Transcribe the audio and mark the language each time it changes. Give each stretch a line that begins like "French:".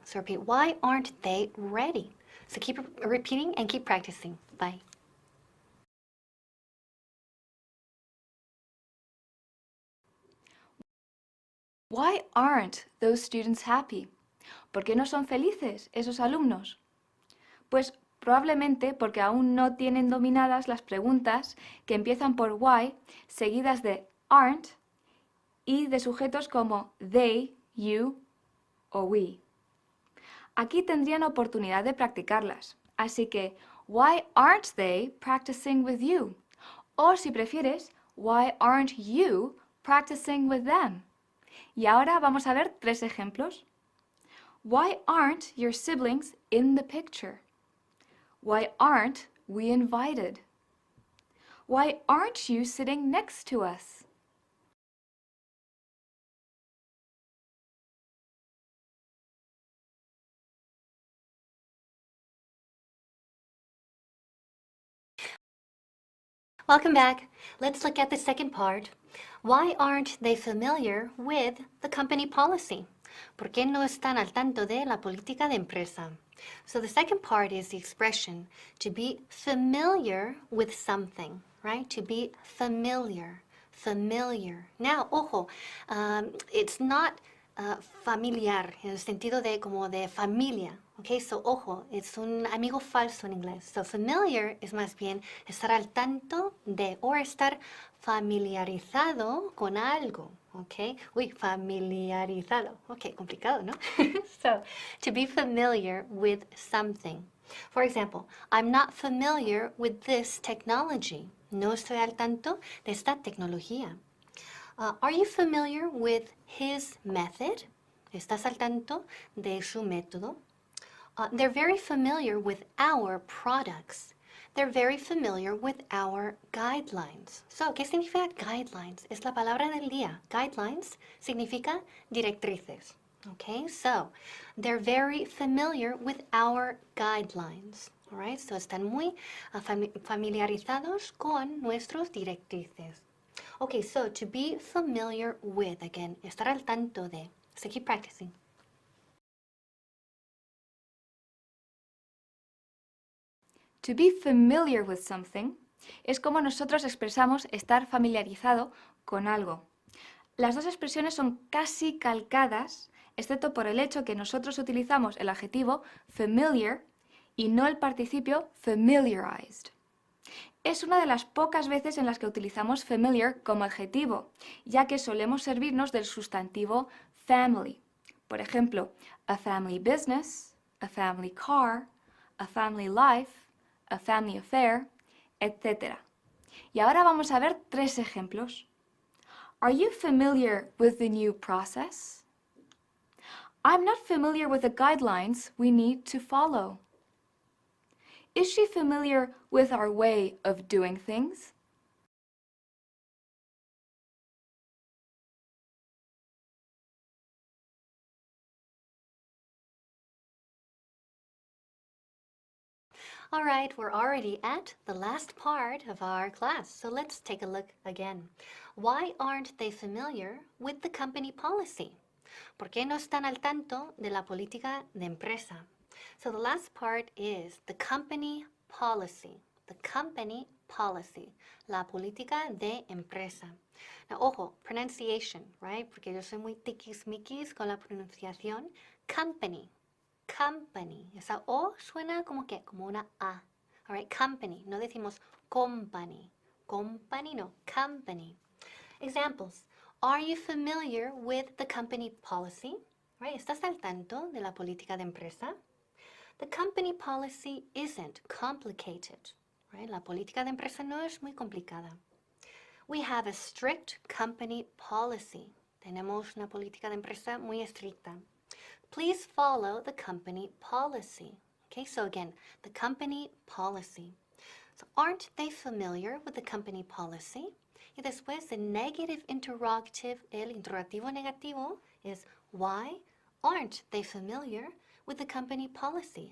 English: So repeat, why aren't they ready? So keep repeating and keep practicing. Bye. Why aren't those students happy?
Spanish: ¿Por qué no son felices esos alumnos? Pues probablemente porque aún no tienen dominadas las preguntas que empiezan por why, seguidas de aren't y de sujetos como they, you o we. Aquí tendrían oportunidad de practicarlas, así que
English: why aren't they practicing with you?
Spanish: O si prefieres,
English: why aren't you practicing with them?
Spanish: Y ahora vamos a ver 3 ejemplos.
English: Why aren't your siblings in the picture? Why aren't we invited? Why aren't you sitting next to us? Welcome back. Let's look at the second part. Why aren't they familiar with the company policy?
Spanish: ¿Por qué no están al tanto de la política de empresa?
English: So the second part is the expression to be familiar with something, right? To be familiar, familiar.
Spanish: Now, ojo,
English: it's not familiar
Spanish: en el sentido de como de familia. Okay, so ojo, es un amigo falso en inglés. So familiar es más bien estar al tanto de o estar familiarizado con algo. Okay, uy, familiarizado. Okay, complicado, ¿no?
English: So, to be familiar with something. For example, I'm not familiar with this technology.
Spanish: No estoy al tanto de esta tecnología.
English: Are you familiar with his method?
Spanish: ¿Estás al tanto de su método?
English: They're very familiar with our products. They're very familiar with our guidelines.
Spanish: So, ¿qué significa guidelines? Es la palabra del día. Guidelines significa directrices.
English: Okay, so they're very familiar with our guidelines.
Spanish: All right, so están muy familiarizados con nuestros directrices.
English: Okay, so to be familiar with, again,
Spanish: estar al tanto de.
English: So keep practicing. To be familiar with something
Spanish: es como nosotros expresamos estar familiarizado con algo. Las dos expresiones son casi calcadas, excepto por el hecho que nosotros utilizamos el adjetivo familiar y no el participio familiarized. Es una de las pocas veces en las que utilizamos familiar como adjetivo, ya que solemos servirnos del sustantivo family. Por ejemplo,
English: a family business, a family car, a family life, a family affair, etc.
Spanish: Y ahora vamos a ver 3 ejemplos.
English: Are you familiar with the new process? I'm not familiar with the guidelines we need to follow. Is she familiar with our way of doing things? All right, we're already at the last part of our class, so let's take a look again. Why aren't they familiar with the company policy?
Spanish: ¿Por qué no están al tanto de la política de empresa?
English: So the last part is the company policy. The company policy.
Spanish: La política de empresa.
English: Now, ojo, pronunciation, right?
Spanish: Porque yo soy muy tiquismiquis con la pronunciación. Company. Company. Esa O suena como que, como una A.
English: All right, company.
Spanish: No decimos
English: company. Company, no. Company. Examples. Are you familiar with the company policy? Right?
Spanish: ¿Estás al tanto de la política de empresa?
English: The company policy isn't complicated. Right?
Spanish: La política de empresa no es muy complicada.
English: We have a strict company policy.
Spanish: Tenemos una política de empresa muy estricta.
English: Please follow the company policy. Okay, so again, the company policy. So aren't they familiar with the company policy?
Spanish: Y después
English: the negative interrogative,
Spanish: el interrogativo negativo
English: is why aren't they familiar with the company policy?